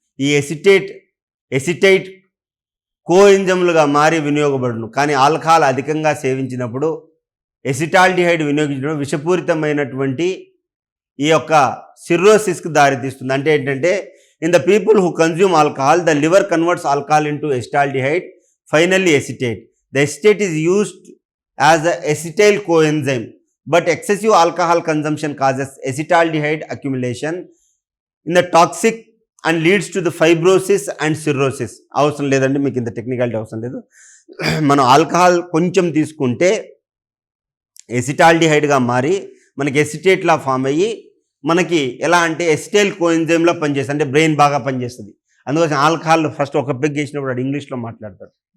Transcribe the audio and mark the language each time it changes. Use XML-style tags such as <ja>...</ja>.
<te>ఈ ఎసిటైట్ కోఎంజైమ్లుగా మారి వినియోగపడును. కానీ ఆల్కహాల్ అధికంగా సేవించినప్పుడు ఎసిటాల్డిహైడ్ వినియోగించడం విషపూరితమైనటువంటి ఈ యొక్క సిర్రోసిస్కి దారితీస్తుంది. అంటే ఏంటంటే</te> <en>In the people who consume alcohol the liver converts alcohol into acetaldehyde, finally acetate. The acetate is used as a acetyl coenzyme, but excessive alcohol consumption causes acetaldehyde accumulation in the toxic and leads to the fibrosis and cirrhosis.</en> <te>అవసరం లేదండి, మీకు ఇంత technicality అవసరం లేదు. మనం alcohol కొంచెం తీసుకుంటే ఎసిటాల్డిహైడ్గా మారి మనకి ఎసిటేట్లా ఫామ్ అయ్యి మనకి ఎలా అంటే ఎసిటైల్ కోఎంజైమ్లా పనిచేస్తుంది, అంటే బ్రెయిన్ బాగా పనిచేస్తుంది. అందుకోసం ఆల్కహాల్ ఫస్ట్ ఒక పెగ్ వేసినప్పుడు అది ఇంగ్లీష్లో మాట్లాడతాడు.</te>